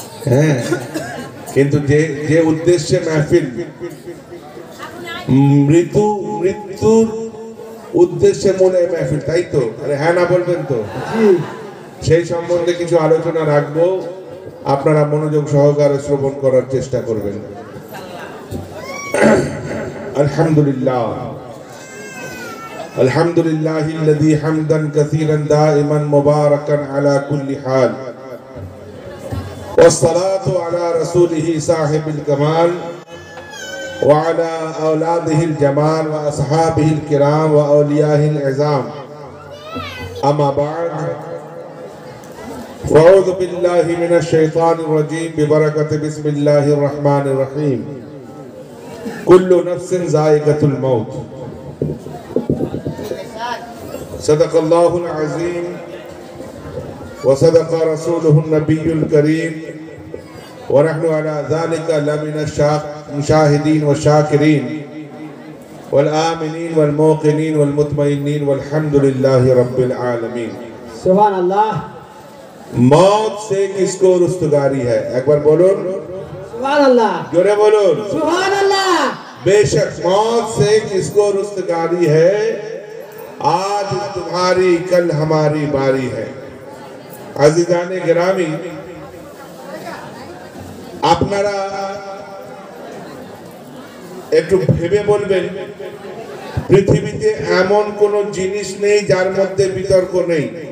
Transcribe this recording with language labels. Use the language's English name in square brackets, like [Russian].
[Bangla] হ্যাঁ, কিন্তু যে যে উদ্দেশ্যে মাহফিল, মৃত্যুর উদ্দেশ্যে মনে মাহফিল, তাই তো? আরে হ্যাঁ না বলবেন তো? সেই সম্বন্ধে কিছু আলোচনা রাখবো, আপনারা মনোযোগ সহকারে শ্রবণ করার চেষ্টা করবেন। [Arabic] আলহামদুলিল্লাহ আলহামদুলিল্লাহিল্লাযী হামদান কাসীরান দাইমান মুবারাকান আলা কুল্লি হাল, والصلاة على رسوله صاحب الكمال وعلى أولاده الجمال وأصحابه الكرام وأوليائه العظام. أما بعد، فأعوذ بالله من الشيطان الرجيم ببركة بسم الله الرحمن الرحيم. كل نفس ذائقة الموت. صدق الله العظيم وصدق رسوله النبي الكريم، ونحن على ذلك لمن المشاهدين والشاكرين والآمنين والموقنين والمطمئنين والحمد لله رب العالمين. [Hindi] सुभान अल्लाह। मौत से किसको रुस्तगारी है? एक बार बोलूं, सुभान अल्लाह। जोरे बोलूं, सुभान अल्लाह। बेशक मौत से किसको रुस्तगारी है, आज तुम्हारी कल हमारी बारी है। [Bangla] আজিজানে গ্রামী, আপনারা একটু ভেবে বলবেন, পৃথিবীতে এমন কোন জিনিস নেই যার মধ্যে বিতর্ক নেই।